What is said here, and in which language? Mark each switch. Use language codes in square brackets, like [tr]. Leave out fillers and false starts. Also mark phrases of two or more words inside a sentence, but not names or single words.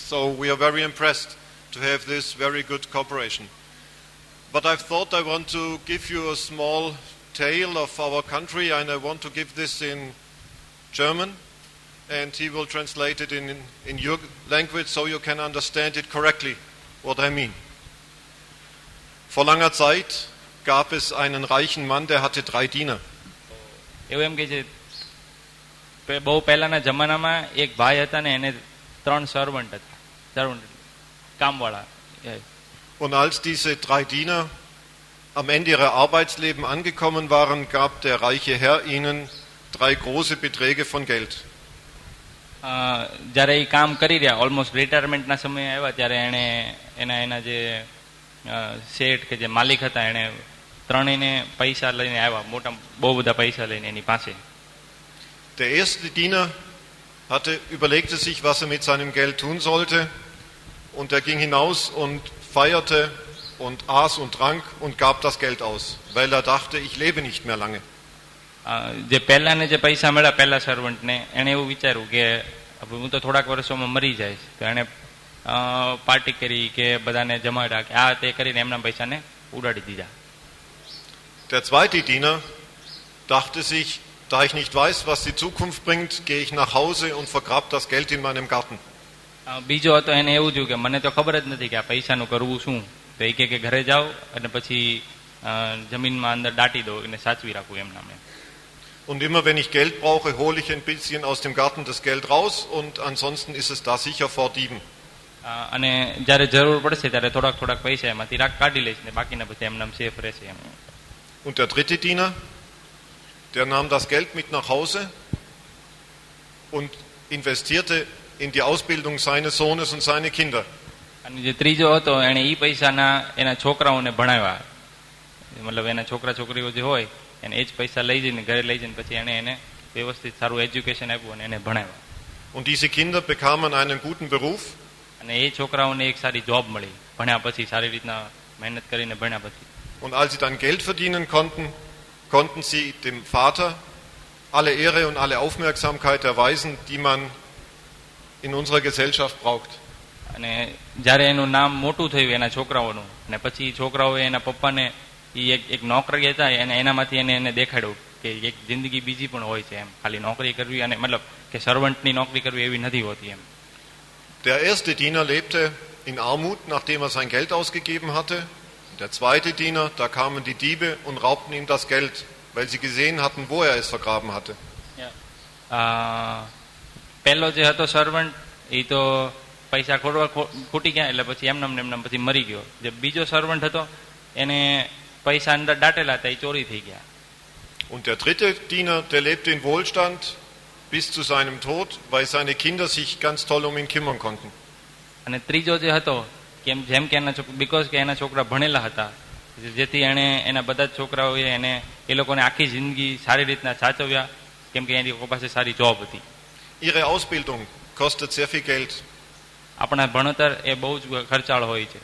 [en] So we are very impressed to have this very good cooperation. But I thought I want to give you a small tale of our country, and I want to give this in German, and he will translate it in your language so you can understand it correctly, what I mean. [de] Vor langer Zeit gab es einen reichen Mann, der hatte 3 Diener. [gu] એવું એમ કે છે, બહુ પહેલાના જમાનામાં એક ભાઈ હતા ને એને 3 સર્વન્ટ હતા, કામવાળા. [de] Und als diese 3 Diener am Ende ihrer Arbeitsleben angekommen waren, gab der reiche Herr ihnen 3 große Beträge von Geld. [gu] જ્યારે એ કામ કરી રહ્યા, ઓલમોસ્ટ રિટાયરમેન્ટના સમયે આવ્યા, ત્યારે એણે એના જે શેઠ કે જે માલિક હતા એણે ત્રણેયને પૈસા લઈને આવ્યા, મોટા બહુ બધા પૈસા લઈને એની પાસે. [de] Der erste Diener überlegte sich, was er mit seinem Geld tun sollte, und er ging hinaus und feierte und aß und trank und gab das Geld aus, weil er dachte, ich lebe nicht mehr lange. [gu] જે પહેલાને જે પૈસા મળ્યા પહેલા સર્વન્ટને, એણે એવું વિચાર્યું કે હું તો થોડાક વર્ષોમાં મરી જઈશ, તો એણે પાર્ટી કરી કે બધાને જમાડ્યા કે આ તે કરીને એમના પૈસાને ઉડાડી દીધા. [de] Der zweite Diener dachte sich, da ich nicht weiß, was die Zukunft bringt, gehe ich nach Hause und vergrab das Geld in meinem Garten. [gu] બીજો હતો, એને એવું થયું કે મને તો ખબર જ નથી કે આ પૈસાનું કરવું શું, તો એ કે ઘરે જાઓ અને પછી જમીનમાં અંદર દાટી દો અને સાચવી રાખવું એમ નામે. [de] Und immer wenn ich Geld brauche, hole ich ein bisschen aus dem Garten das Geld raus, und ansonsten ist es da sicher vor Dieben. [gu] અને જ્યારે જરૂર પડશે ત્યારે થોડાક થોડાક પૈસા એમાંથી કાઢી લઈશ ને બાકીના બધા એમ નામ સેફ રહેશે એમ. [de] Und der dritte Diener, der nahm das Geld mit nach Hause und investierte in die Ausbildung seines Sohnes und seine Kinder. [gu] અને જે ત્રીજો હતો એને ઈ પૈસાના એના છોકરાઓને ભણાવ્યા, મતલબ એના છોકરા છોકરીઓ જે હોય એને એ જ પૈસા લઈ જઈને ઘરે લઈ જઈને પછી એને વ્યવસ્થિત સારું એજ્યુકેશન આપ્યું અને એને ભણાવ્યા. [de] Und diese Kinder bekamen einen guten Beruf. [gu] અને એ છોકરાઓને એક સારી જોબ મળી ભણ્યા પછી, સારી રીતના મહેનત કરીને ભણ્યા પછી. [de] Und als sie dann Geld verdienen konnten, konnten sie dem Vater alle Ehre und alle Aufmerksamkeit erweisen, die man in unserer Gesellschaft braucht. [gu] અને જ્યારે એનું નામ મોટું થયું એના છોકરાઓનું, અને પછી છોકરાઓએ એના પપ્પાને એક નોકરી હતા એનામાંથી એને દેખાડ્યું કે એક જિંદગી બીજી પણ હોય છે એમ, ખાલી નોકરી કરવી અને મતલબ કે સર્વન્ટની નોકરી કરવી એવી નથી હોતી એમ. [de] Der erste Diener lebte in Armut, nachdem er sein Geld ausgegeben hatte. Der zweite Diener, da kamen die Diebe und raubten ihm das Geld, weil sie gesehen hatten, wo er es vergraben hatte. [gu] પહેલો જે હતો સર્વન્ટ એ તો પૈસા ખૂટી ગયા એટલે પછી એમનામ પછી મરી ગયો. જે બીજો સર્વન્ટ હતો એને પૈસા અંદર દાટેલા હતા, એ ચોરી થઈ ગયા. [de] Und der dritte Diener, der lebte in Wohlstand bis zu seinem Tod, weil seine Kinder sich ganz toll um ihn kümmern konnten. [gu] અને ત્રીજો જે હતો જેમ કે એના બીકોઝ કે એના છોકરા ભણેલા હતા, જેથી એને એના બધા જ છોકરાઓએ એ લોકોને આખી જિંદગી સારી રીતના સાચવ્યા, કેમ કે એની પાસે સારી જોબ હતી. [de] Ihre Ausbildung kostet sehr viel Geld. [gu] આપણા ભણતર એ બહુ જ ખર્ચાળ હોય છે